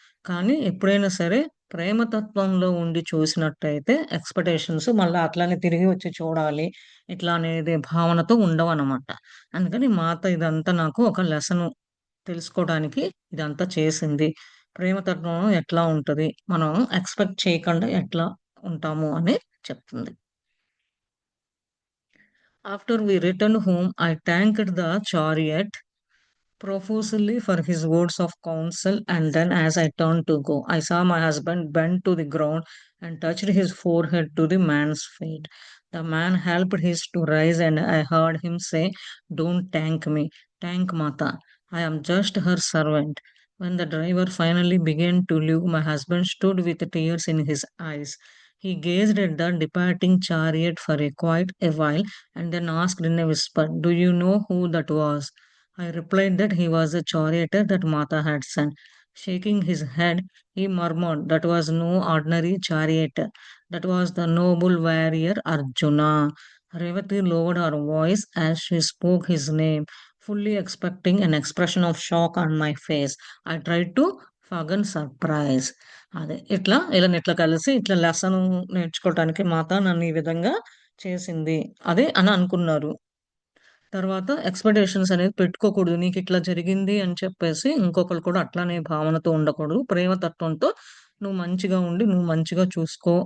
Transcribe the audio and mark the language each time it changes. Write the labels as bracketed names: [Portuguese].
[Telugu] కానీ ఎప్పుడైనా సరే ప్రేమతత్వంలో ఉండి చూసినట్టయితే ఎక్స్‌పెక్టేషన్స్ మళ్ళా అట్లనే తిరిగి వచ్చి చూడాలి. ఇట్లా అనేది భావనతో ఉండవనమాట. అందుకని మా అత్త ఇదంతా నాకు ఒక లెసను తెలుసుకోవడానికి ఇదంతా చేసింది. ప్రేమతత్వం ఎట్లా ఉంటది? మనం ఎక్స్‌పెక్ట్ చేయకుండా ఎట్లా ఉంటాము అని చెప్తుంది. [English] After we returned home I thanked the chariot profusely for his words of counsel, and then, as I turned to go, I saw my husband bend to the ground and touched his forehead to the man's feet. The man helped his to rise, and I heard him say, "Don't thank me, thank Mata. I am just her servant." When the driver finally began to leave, my husband stood with tears in his eyes. He gazed at the departing chariot for quite a while and then asked in a whisper, "Do you know who that was?" I replied that he was a charioteer that Mata had sent. Shaking his head, he murmured that was no ordinary charioteer. That was the noble warrior Arjuna. Revati lowered her voice as she spoke his name, fully expecting an expression of shock on my face. I tried to forget surprise. [Telugu] అదే ఇట్లా కలిసి ఇట్లా lesson నేర్చుకోవటానికి మాత నన్ను ఈ విధంగా చేసింది. అదే అని అనుకున్నారు. తర్వాత ఎక్స్‌పెక్టేషన్స్ అనేది పెట్టుకోకూడదు. నీకిట్లా జరిగింది అని చెప్పేసి ఇంకొకళ్ళు కూడా అట్లానే భావనతో ఉండకూడదు. ప్రేమతత్వంతో నువ్వు మంచిగా ఉండి, నువ్వు మంచిగా చూసుకో.